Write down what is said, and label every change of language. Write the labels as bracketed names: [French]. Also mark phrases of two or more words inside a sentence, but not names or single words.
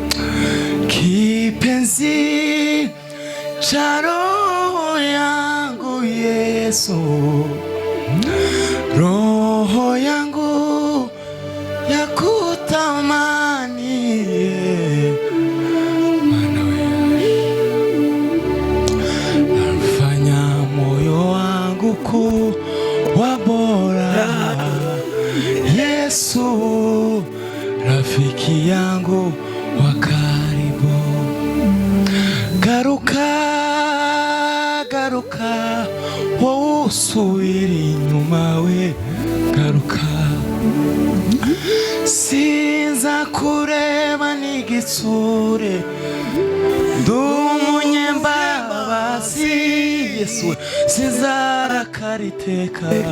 [Swahili] Kipenzi cha roho yangu Yesu, roho yangu ya kutamani, maana nafanya moyo wangu kuwa bora. Yesu, rafiki yangu wa karibu. [Kinyarwanda] Garuka wowe usubira inyuma we, garuka. Sinza kureba n'igitsure, ndumunyembabazi Yesu, sinzarakara iteka.